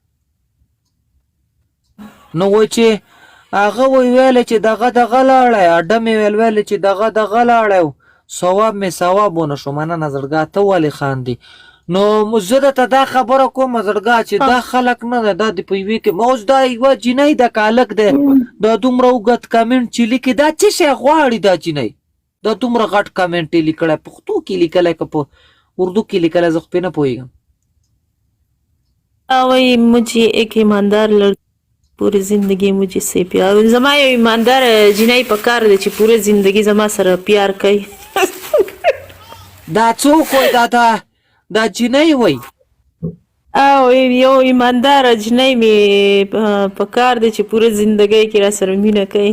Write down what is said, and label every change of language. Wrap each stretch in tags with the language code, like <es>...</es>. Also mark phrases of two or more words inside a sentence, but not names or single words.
<ps>نو وایي چې هغه ویلی چې دغه لاړی اډم یې ویلی چې دغه لاړی ثواب مې ثواب ونه شو مننه زړګا ته ولې خاندي نو زه درته دا خبره کوم زړګا چې دا خلک نه دی دا د په یوې کې اوس دا یوه جینۍ ده که هلک دی دا دومره اوږد کمنټ چې لیکي دا څه شی غواړي دا جینۍ دا دومره غټ کمنټ یې لیکلی پښتو کې لیکلی که په اردو کې لیکلی زه خو پرې نه پوهېږم وایي</ps> <ur>مجھے ایک ایماندار پوری زندگی مجھے سے پیار</ur> <ps>زما یو ایماندار جینۍ په کار دی چې پوره زندگی زما سره پیار کوي دا څوک وایي دا جینۍ وایي یو ایماندار جینۍ مې په کار دی چې پوره زندګۍ کې را سره مینه کوي</ps>